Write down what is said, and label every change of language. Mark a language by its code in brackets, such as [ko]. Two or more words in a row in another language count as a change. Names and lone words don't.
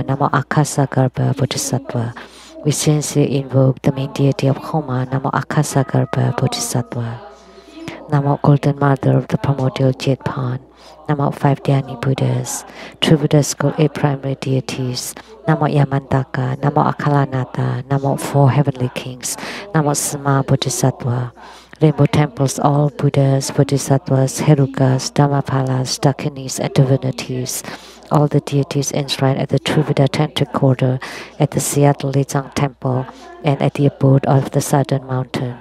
[en] Namo Akasagharba Bodhisattva. We sincerely invoke the main deity of Homa. Namo Akasagharba Bodhisattva. Namo Golden Mother of the Primordial Jade Pond. Namo 5 Dhyani Buddhas. True Buddha School 8 primary deities. Namo Yamantaka. Namo Akalanata. Namo 4 heavenly kings. Namo Sama Bodhisattva. Rainbow temples, all Buddhas, Bodhisattvas, Herukas, Dhammapalas, Dakinis, and divinities. All the deities enshrined at the True Buddha Tantric Quarter, at the Seattle Lechang Temple, and at the abode of the Southern Mountain.